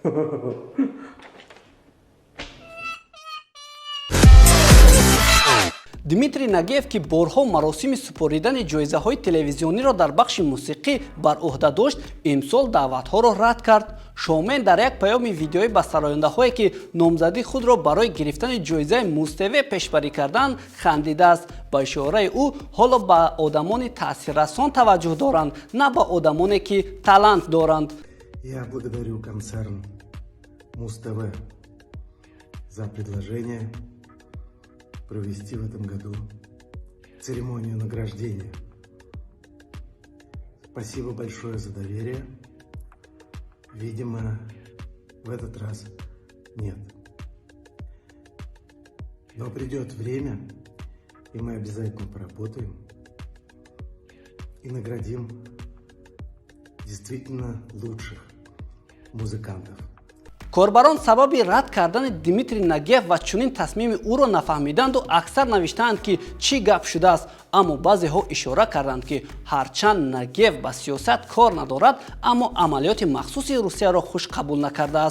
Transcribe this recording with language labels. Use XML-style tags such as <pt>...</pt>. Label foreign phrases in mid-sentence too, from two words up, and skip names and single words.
<fa>دمیتری نگیف که بارها مراسم سپاریدن جایزه‌های تلویزیونی را در بخش موسیقی بر عهده داشت، امسال دعوت‌ها را رد کرد. شومن در یک پیام ویدیویی به سراینده‌هایی که نامزدی خود را برای گرفتن جایزه موسیوی پیشبری کردند خندیده است. با اشاره او حالا به آدمان تاثیررسان توجه دارند، نه به آدمانی که талант دارند.</fa> <ru>Я благодарю концерн Муз-ТВ за предложение провести в этом году церемонию награждения. Спасибо большое за доверие. Видимо, в этот раз нет. Но придет время, и мы обязательно поработаем и наградим действительно лучших музыкантов.</ru> <fa>کاربران سبب رد کردن دمیتری نگیف و چنین تصمیم او را نفهمیدند و اکثر نوشتند که چی گپ شده است. اما بعضی ها اشاره کردند که هرچند نگیف با سیاست کار ندارد، اما عملیات مخصوص روسیه را خوش قبول نکرده است.</fa>